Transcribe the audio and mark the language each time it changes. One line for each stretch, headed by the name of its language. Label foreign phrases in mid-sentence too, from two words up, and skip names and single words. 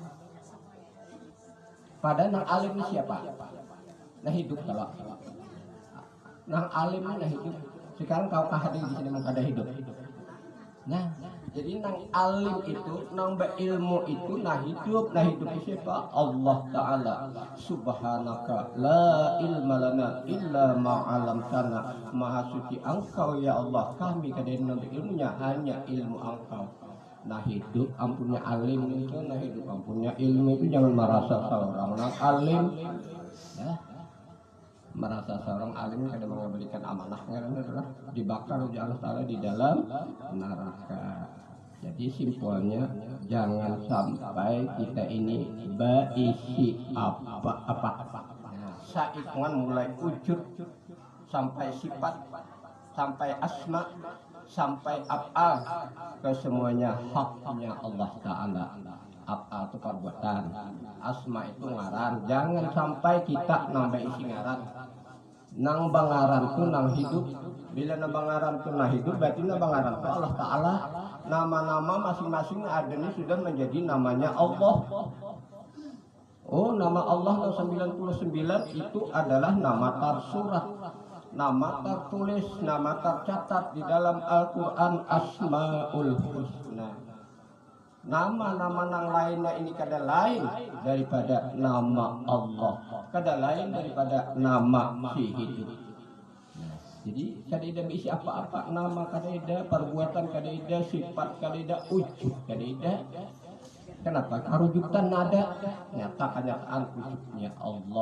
Indonesian: Padahal nang alim ini siapa? Nah hidup kalau. Nang alim ini nah hidup. Sekarang kau hadir di sini ada hidup. Nah, jadi nang alim itu, nang berilmu itu nah hidup siapa? Allah Ta'ala.
Arabic: سبحانك لا علم لنا إلا ما علمتنا.
Indonesian: Maha suci Engkau ya Allah, kami kadang ilmunya hanya ilmu Engkau. Nah hidup ampunnya alim itu, nah hidup ampunnya ilmu itu jangan merasa seorang nang alim, ya. Merasa seorang alim kada mengembalikan amanahnya adalah dibakar oleh Allah Ta'ala di dalam neraka. Jadi simpelnya jangan sampai kita ini berisi apa-apa. Saikungan mulai wujud sampai sifat, sampai asma, sampai af'al, kesemuanya haknya Allah Ta'ala. Af'al itu perbuatan, asma itu ngaran. Jangan sampai kita nambah isi ngaran. Nang bangaran itu nang hidup. Bila nang bangaran itu nang hidup, berarti nang bangaran itu Allah Ta'ala. Nama-nama masing-masing ada ini sudah menjadi namanya Allah. Oh, nama Allah yang 99 itu adalah nama tersurat, nama tertulis, nama tercatat di dalam Al-Quran, Asmaul Husna. Nama-nama yang lainnya ini kada lain daripada nama Allah, kada lain daripada nama si hidup. Jadi kada ada berisi apa-apa, nama kada ada, perbuatan kada ada, sifat kada ada, wujud kada ada. Kenapa? Karujukan nada, nyata kenyataan wujudnya Allah.